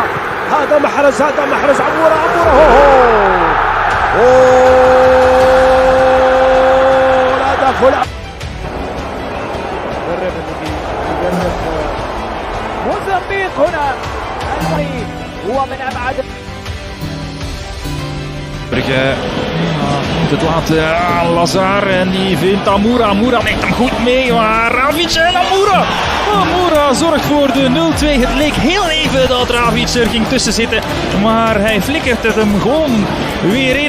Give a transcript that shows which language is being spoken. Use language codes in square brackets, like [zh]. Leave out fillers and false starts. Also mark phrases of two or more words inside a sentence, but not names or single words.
[ar] هذا محرز. عمورة. الهدف مدرب موزمبيق هنا. هو من أبعد. [nl] Brugge moet het laten. Lazare en die vindt Amoura. Amoura neemt hem goed mee, maar Ravic en Amoura zorgt voor de 0-2. Het leek heel even dat Ravic er ging tussen zitten, maar hij flikkert het hem gewoon weer in.